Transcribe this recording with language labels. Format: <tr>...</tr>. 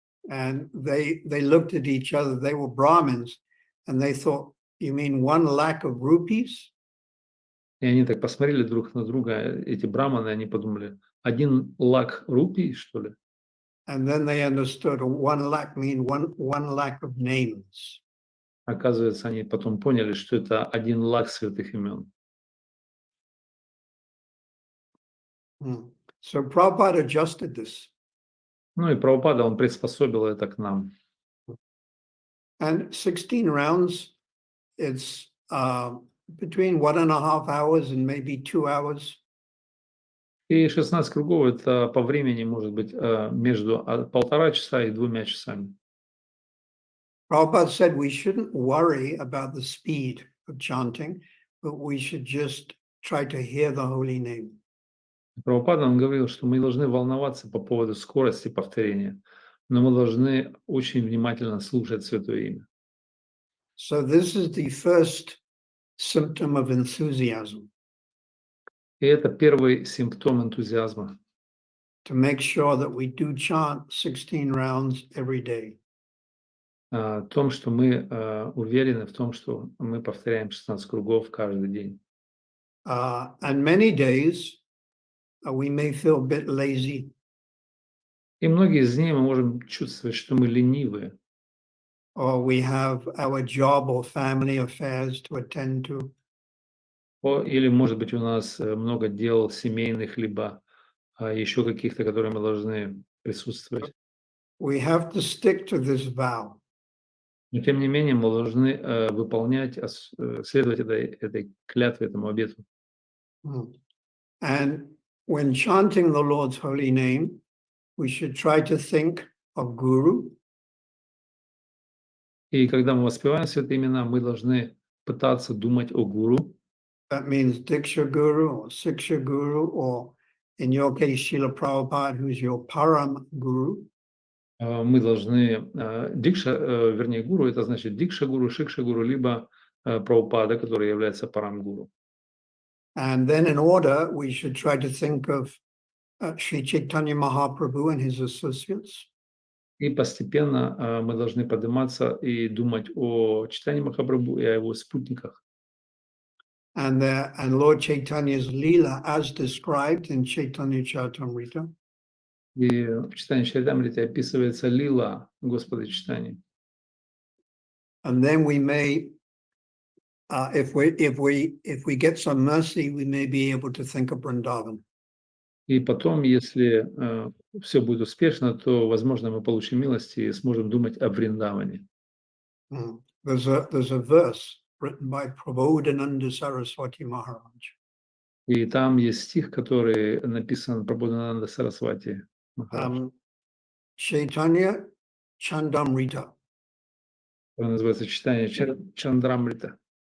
<en>And they looked at each other, they were Brahmins, and they thought, you mean 1 lakh of rupees?</en> <ru>И они так посмотрели друг на друга, эти браманы, они подумали: 1 лак рупий, что ли?</ru> <en>And then they understood 1 lakh mean 1 lakh of names.</en> <ru>Оказывается, они потом поняли, что это 1 лак святых имен.</ru> <en>So Prabhupada adjusted this.</en> <ru>Ну и Прабхупада, он приспособил это к нам.</ru> <en>And 16 rounds, it's between 1.5 hours and maybe 2 hours.</en> <ru>И 16 кругов это по времени может быть между 1,5 часа и 2 часами.</ru> <en>Prabhupada said we shouldn't worry about the speed of chanting, but we should just try to hear the holy name.</en> <ru>Прабхупада, он говорил, что мы должны волноваться по поводу скорости повторения, но мы должны очень внимательно слушать Святое Имя.</ru> <en>So this is the first symptom of enthusiasm.</en> <ru>И это первый симптом энтузиазма.</ru> <en>To make sure that we do chant 16 rounds every day.</en> <ru>В том, что мы уверены в том, что мы повторяем 16 кругов каждый день.</ru> <en>And many days we may feel a bit lazy.</en> <ru>И многие из них мы можем чувствовать, что мы ленивые.</ru> <en>Or we have our job or family affairs to attend to.</en> <ru>Или, может быть, у нас много дел семейных, либо еще каких-то, которые мы должны присутствовать.</ru> <en>We have to stick to this vow.</en> <ru>Но, тем не менее, мы должны выполнять, следовать этой клятве, этому обету.</ru> <en>And when chanting the Lord's holy name, we should try to think of Guru.</en> <ru>И когда мы воспеваем святые имена, мы должны пытаться думать о гуру.</ru> <en>That means Diksha Guru or Siksha Guru, or in your case, Srila Prabhupada, who's your Param Guru.</en> <ru>Мы должны, дикша, вернее, гуру, это значит дикша гуру, шикша гуру, либо Прабхупада, который является парам гуру.</ru> <en>And then in order, we should try to think of Sri Chaitanya Mahaprabhu and his associates.</en> <ru>И постепенно мы должны подниматься и думать о Чайтанье Махапрабху и о его спутниках.</ru> <en>And Lord Chaitanya's Leela as described in Chaitanya Charitamrita.</en> <ru>И в Чайтанье Чаритамрите описывается лила Господа Чайтаньи.</ru> <en>And then we may, if we get some mercy, we may be able to think of Vrindavan.</en> <ru>И потом, если все будет успешно, то, возможно, мы получим милости и сможем думать о Вриндаване.</ru> <en>There's a verse written by Prabodhananda Saraswati Maharaj.</en> <ru>И там есть стих, который написан Прабодхананда Сарасвати Махарадж.</ru> <en>Chaitanya Chandamrita.</en> <ru>Он называется Чайтанья Чандрамрита.</ru>